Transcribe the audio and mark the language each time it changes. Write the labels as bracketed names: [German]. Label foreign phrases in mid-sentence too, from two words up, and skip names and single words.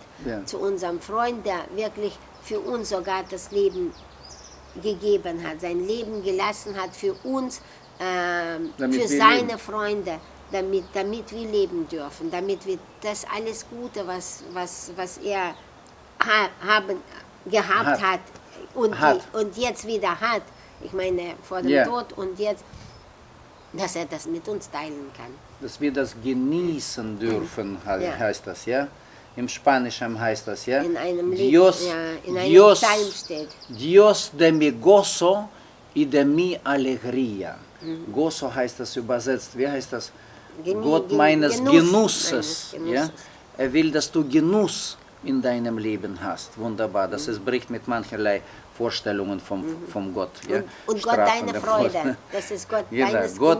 [German] Zu unserem Freund, der wirklich für uns sogar das Leben gegeben hat, sein Leben gelassen hat für uns, für seine Freunde, damit wir leben dürfen, damit wir das alles Gute, was er gehabt hat und jetzt wieder hat, ich meine vor dem Tod und jetzt, dass er das mit uns teilen kann. Dass wir das genießen dürfen, heißt das, ja? Im Spanischen heißt das, ja? In einem Dios, Psalm steht. [Spanish] Dios de mi gozo y de mi alegría. [German] Gozo heißt das übersetzt. Wie heißt das? Gott meines Genusses. Ja? Er will, dass du Genuss in deinem Leben hast. Wunderbar. Das bricht mit mancherlei Vorstellungen vom Gott. Ja? Und Gott deine Freude. Das ist Gott deines Gott